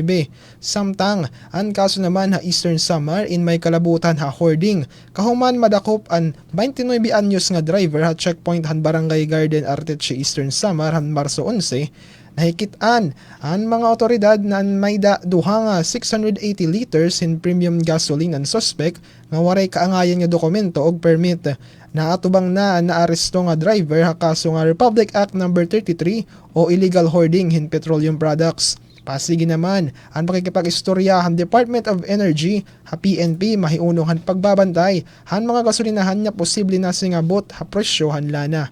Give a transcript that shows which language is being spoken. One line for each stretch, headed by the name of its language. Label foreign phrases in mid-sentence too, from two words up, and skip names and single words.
Waray: Samtang ang kaso naman ha Eastern Samar in may kalabutan ha hoarding kahuman madakop an 29 anyos nga driver ha checkpoint han Barangay Garden Arteche Eastern Samar han Marso 11. Nahikitaan ang mga otoridad na may duha nga 680 liters in
English: premium gasoline
Waray: ang suspect nga waray kaangayan nga dokumento og permit. Naatubang na naaresto nga driver ha kaso nga Republic Act No.
English: 33 o illegal hoarding in petroleum products.
Waray: Pasigi naman ang pakikipag-istorya han Department of Energy ha PNP mahiunong han pagbabantay han mga gasolinahan nga posible na singabot ha presyo han lana.